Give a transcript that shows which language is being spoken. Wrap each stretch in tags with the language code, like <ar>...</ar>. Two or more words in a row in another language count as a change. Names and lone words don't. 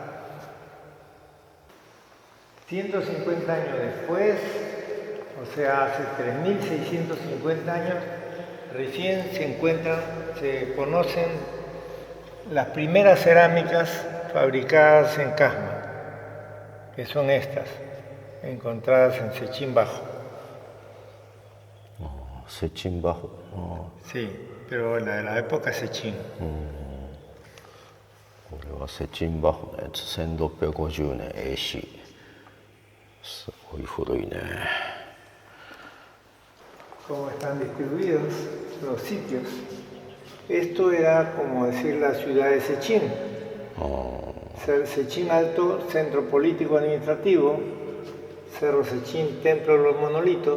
<es>150 años después, o sea, hace 3.650 años, recién se conocen las primeras cerámicas fabricadas en Casma. que son estas, encontradas en Sechín Bajo. Sechín Bajo. Sí, pero la de la época Sechín.</es> <ja>これはセチンバホのやつ、1650年 AC。すごい古いね。</ja> <es>Cómo están distribuidos los sitios. Esto era como decir la ciudad de Sechín. Sechín Alto, centro político administrativo. Cerro Sechín, templo de los monolitos.</es>